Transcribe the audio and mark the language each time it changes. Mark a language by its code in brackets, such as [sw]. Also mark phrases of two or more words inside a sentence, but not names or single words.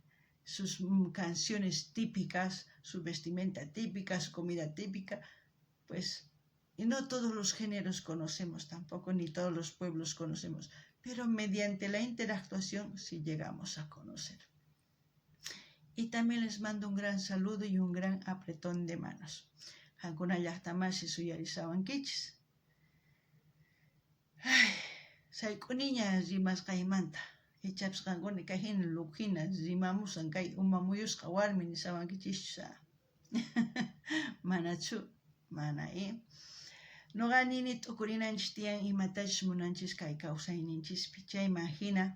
[es] Sus canciones típicas, su vestimenta típica, su comida típica, pues, y no todos los géneros conocemos tampoco, ni todos los pueblos conocemos, pero mediante la interactuación sí llegamos a conocer. Y también les mando un gran saludo y un gran apretón de manos. [qu] Hankuna llaqtamasi suyarisawankichis. Sayk'uniña rimasqaymanta. Ichapas qankuna kay hina lukina rimamusan kay umamuyusqa warmi nisawankichischu. Manachu, mana Nuqa nini t'ukurinanchis tiyan imatachus munanchis kay kawsayninchispi chayman hina.